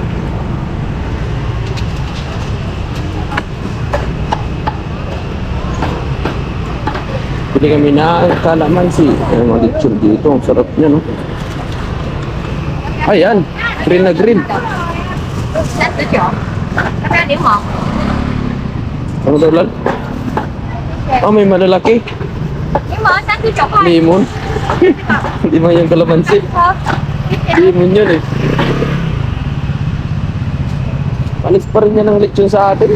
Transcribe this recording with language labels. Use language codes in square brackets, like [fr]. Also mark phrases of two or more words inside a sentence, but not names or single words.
[tl] Pili kami na kalamansi. Ay, mga lechon dito. Ang sarap niya, no? Ayan. Green na green. [zh] 39，要不要柠檬？ [tl] Ano daw lang? Oh, may malalaki. [zh] 柠檬39块。 [tl] Limon. Hindi man yung kalamansi. [zh] 好，谢谢。 [tl] Limon yun eh. Alis pa rin yan ang lechon sa atin.